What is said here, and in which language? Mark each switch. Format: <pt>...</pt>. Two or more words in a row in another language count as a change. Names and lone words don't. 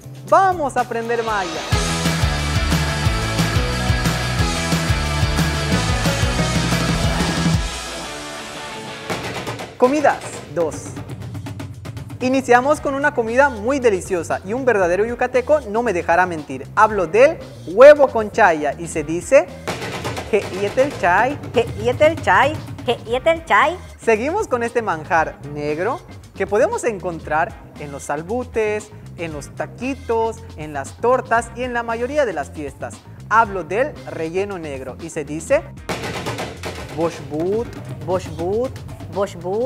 <es>¡Vamos a aprender maya! Comidas 2. Iniciamos con una comida muy deliciosa y un verdadero yucateco no me dejará mentir. Hablo del huevo con chaya y se dice</es> <yua>Heyetel chay. Heyetel chay. Heyetel chay.</yua> <es>Seguimos con este manjar negro que podemos encontrar en los salbutes, en los taquitos, en las tortas y en la mayoría de las fiestas. Hablo del relleno negro y se dice boshbut.</es> <yua>Boshbut. Boshbut.</yua>